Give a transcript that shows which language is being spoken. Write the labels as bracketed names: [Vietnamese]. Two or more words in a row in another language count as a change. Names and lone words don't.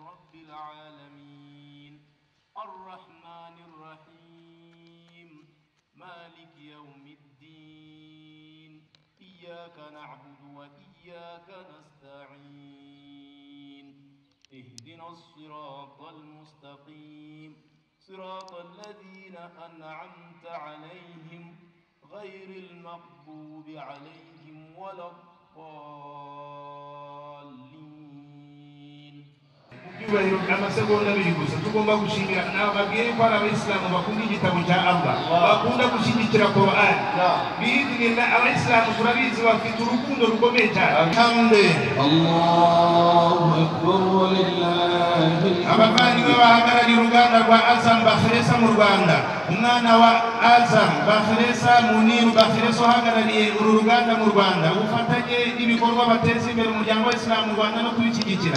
[Arabic] رب العالمين الرحمن الرحيم مالك يوم الدين إياك نعبد وإياك نستعين اهدنا الصراط المستقيم صراط الذين أنعمت عليهم غير المغضوب عليهم ولا الضالين. [Kinyarwanda] Icyubahiro cy'amasegonda abiri gusa tugomba gushimira n'ababyeyi ko ari abayisilamu bakunda igitabo cya Allah bakunda gushyigikira Quran biidinillah abayisilamu turabizi bafite urukundo rukomeye cyane [Arabic] الله أكبر ولله [Kinyarwanda] abavandimwe bahagarariye uruganda rwa Azam Bakhresa mu Rwanda umwana wa Azam Bakhresa Muniru Bakhresa uhagarariye uru ruganda mu Rwanda ufatanye ibikorwa bateza imbere umuryango w'Isilamu mu Rwanda no kubishyigikira.